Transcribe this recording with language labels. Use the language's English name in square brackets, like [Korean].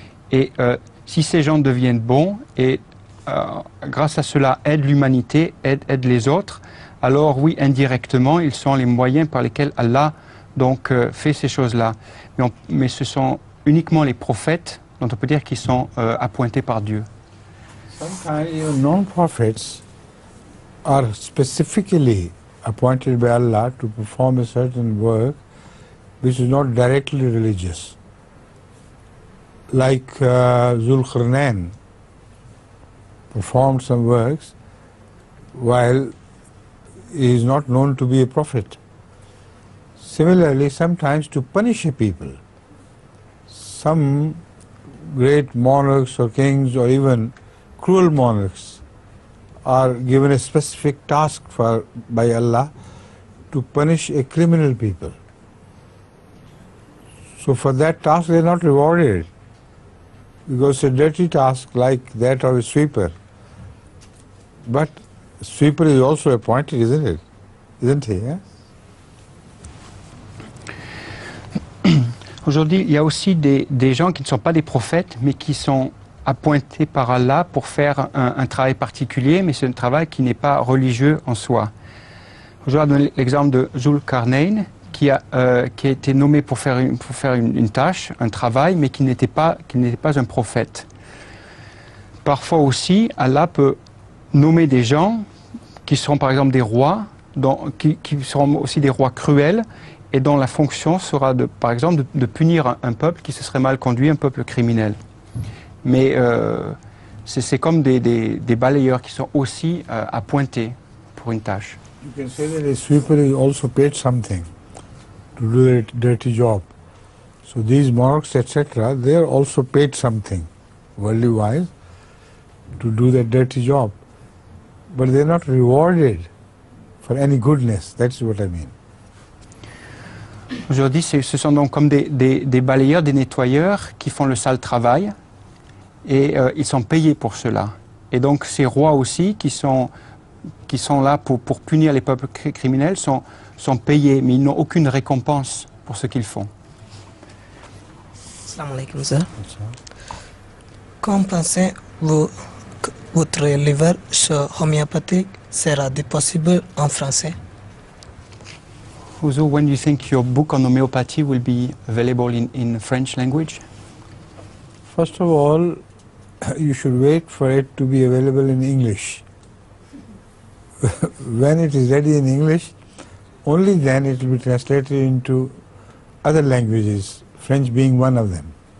[French] Et si ces gens deviennent bons et grâce à cela aident l'humanité, aident les autres, alors oui, indirectement, ils sont les moyens par lesquels Allah fait ces choses-là. Mais ce sont uniquement les prophètes dont on peut dire qu'ils sont appointés par Dieu. [English] Sometimes even non-prophets are specifically appointed by Allah to perform a certain work which is not directly religious. Like Zulqarnain performed some works while he is not known to be a prophet. Similarly, sometimes to punish a people. Some great monarchs or kings or even cruel monarchs are given a specific task by Allah to punish a criminal people. So for that task they are not rewarded, because a dirty task like that of a sweeper. But a sweeper is also appointed, isn't it? Isn't he? Yeah? [French] Aujourd'hui, il y a aussi des gens qui ne sont pas des prophètes, mais qui sont appointés par Allah pour faire un travail particulier, mais c'est un travail qui n'est pas religieux en soi. Je vais donner l'exemple de Zulqarnain, qui a été nommé pour faire une tâche, un travail, mais qui n'était pas un prophète. Parfois aussi, Allah peut nommer des gens qui seront par exemple des rois, qui seront aussi des rois cruels, et dont la fonction sera, par exemple, de punir un peuple qui se serait mal conduit, un peuple criminel. Mais c'est comme des balayeurs qui sont aussi appointés pour une tâche. [English] You can say that a sweeper is also paid something to do a dirty job. So these monarchs, etc., they are also paid something, worldly wise, to do that dirty job. But they are not rewarded for any goodness. That's what I mean. [French] Aujourd'hui, ce sont donc comme des balayeurs, des nettoyeurs qui font le sale travail et ils sont payés pour cela. Et donc ces rois aussi qui sont là pour punir les peuples criminels sont payés, mais ils n'ont aucune récompense pour ce qu'ils font. [Arabic] Assalamu alaikum, sir. [French] Qu'en pensez-vous que votre livre sur homéopathie sera-t-il possible en français? [English] Huzo, when do you think your book on homeopathy will be available in French language? First of all, you should wait for it to be available in English. When it is ready in English, only then it will be translated into other languages, French being one of them.